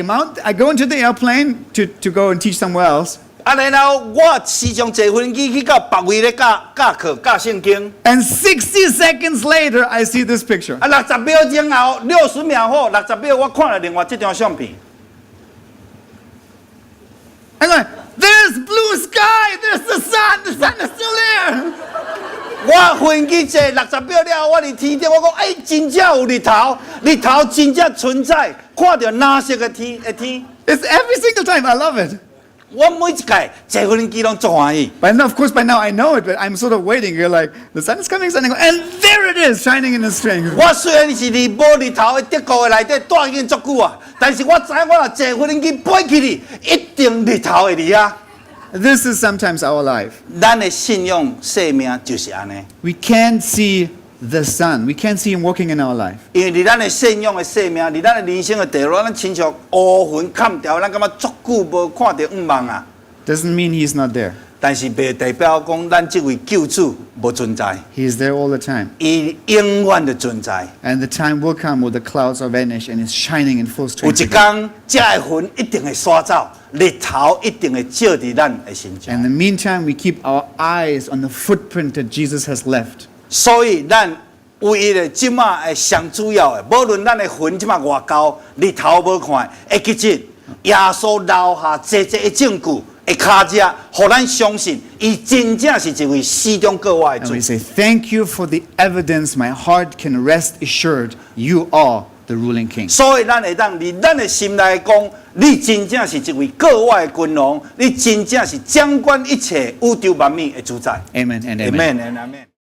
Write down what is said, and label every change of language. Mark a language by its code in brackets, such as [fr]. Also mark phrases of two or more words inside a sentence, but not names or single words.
[en] I go into the airplane to go and teach somewhere else. [nan] 然后我时常坐飞机去到别位咧教课教圣经。 [en] And 60 seconds later, I see this picture. [nan] 60 秒钟后，60秒后，60秒我看了另外这张相片。 [en] I'm going, there's blue sky, there's the sun is still there. [nan] 我飞机坐60秒了，我伫天顶，我讲，真正有日头，日头真正存在，看到蓝色的天。 [en] It's every single time. I love it. [nan] 我每一届坐飞机拢足欢喜。 [en] But now, of course, by now I know it, but I'm sort of waiting. You're like, the sun is coming, and there it is, shining in its strength. [nan] 我虽然是伫无日头的德国的内底待已经足久啊，但是我知我若坐飞机飞起去，一定日头会伫遐。 [en] This is sometimes our life. [nan] 咱的信仰生命就是安尼。 [en] We can't see the sun. We can't see him working in our life. [nan] 因为伫咱的信仰的生命，伫咱的人生的道路，咱亲像乌云砍掉，咱感觉足久无看到望啊。 [en] Doesn't mean he's not there. [nan] 但是袂代表讲咱这位救主无存在， [en] He is there all the time. [nan] 伊永远的存在。 [en] And the time will come where the clouds are vanished and it's shining in full [nan] 有 [en] strength. [nan] 一天，这个云一定会刷走，日头一定会照伫咱的身 [en] In [nan] 上。 [en] the meantime, we keep our eyes on the footprint that Jesus has left. [nan] 所以，咱唯一的即马的上主要的，无论咱的云即马偌高，日头无看，会记住耶稣留下这的证据。会卡只，互咱相信，伊真正是一位死中过活的 [en] And [nan] 主 [en] we。say, thank you for the evidence. My heart can rest assured you are the ruling king. [nan] 所以咱会当伫咱的心内讲，你真正是一位过活的君王，你真正是掌管一切宇宙万物的主宰。 [en] Amen and amen. Amen and amen.